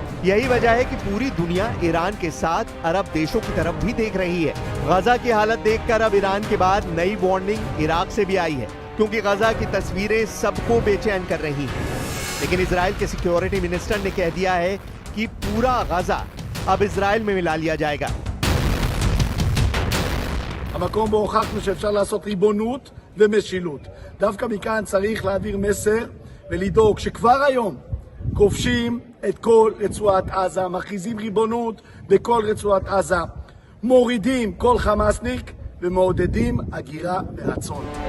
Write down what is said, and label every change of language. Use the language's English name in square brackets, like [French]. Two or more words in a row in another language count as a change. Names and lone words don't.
[Hindi] यही वजह है कि पूरी दुनिया ईरान के साथ अरब देशों की तरफ भी देख रही है। गजा की हालत देखकर अब ईरान के बाद नई वार्निंग इराक से भी आई है, क्योंकि गजा की तस्वीरें सबको बेचैन कर रही हैं। लेकिन इजराइल के सिक्योरिटी मिनिस्टर ने कह दिया है कि पूरा गजा अब इजराइल में मिला लिया जाएगा। [Hebrew] המקום בו הוכחנו שאפשר לעשות ריבונות ומשילות. דווקא מכאן צריך להעביר מסר ולדאוג שכבר היום כובשים את כל רצועת עזה, מכריזים ריבונות בכל רצועת עזה, מורידים כל חמאסניק ומעודדים הגירה ברצון.